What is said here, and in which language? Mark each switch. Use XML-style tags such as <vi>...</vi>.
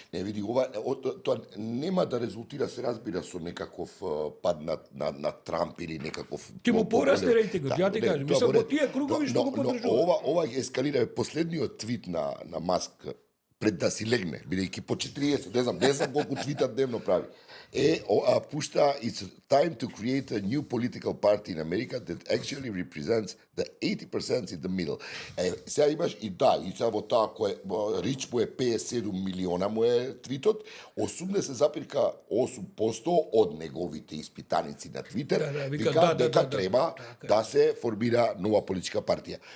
<mk>Не, види, тоа нема да резултира, се разбира, со некаков пад на Трамп или некаков... Ке му порасне рейтингот, ја ти кажам. Мислам, во тие кругови што го поддржува. Ова ескалира последниот твит на Маск пред да си легне, бидејќи по 40, не знам колку твита дневно прави. Пушта,</mk> <en>it's time to create a new political party in America that actually represents the 80% in the middle.</en> <mk>Сега имаш и сега во таа кој Рич му е 57 милиона му е твитот, 80,8% од неговите испитаници на Твитер вика дека треба да се формира нова политичка партија.</mk>